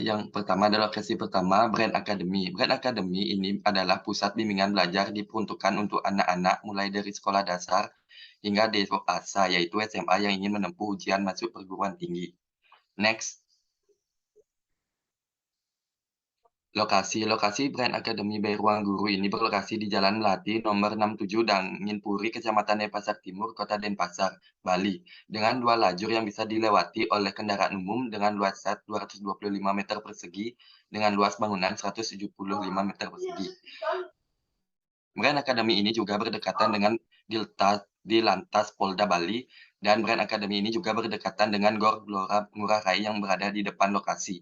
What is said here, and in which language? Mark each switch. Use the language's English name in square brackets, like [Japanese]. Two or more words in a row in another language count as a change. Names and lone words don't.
[Indonesian] Yang pertama adalah lokasi pertama, Brand Academy. Brand Academy ini adalah pusat bimbingan belajar diperuntukkan untuk anak-anak mulai dari sekolah dasar hingga dewasa, yaitu SMA yang ingin menempuh ujian masuk perguruan tinggi. Next. Lokasi Brand Academy by Ruang Guru ini berlokasi di Jalan Melati nomor 67 Dangin Puri, Kecamatan Denpasar Timur, Kota Denpasar, Bali, dengan 2 lajur yang bisa dilewati oleh kendaraan umum dengan luas 225 meter persegi dengan luas bangunan 175 meter persegi. Brand Akademi ini juga berdekatan dengan di Lantas Polda Bali, dan Brand Akademi ini juga berdekatan dengan Gor Gelora Ngurah Rai yang berada di depan lokasi.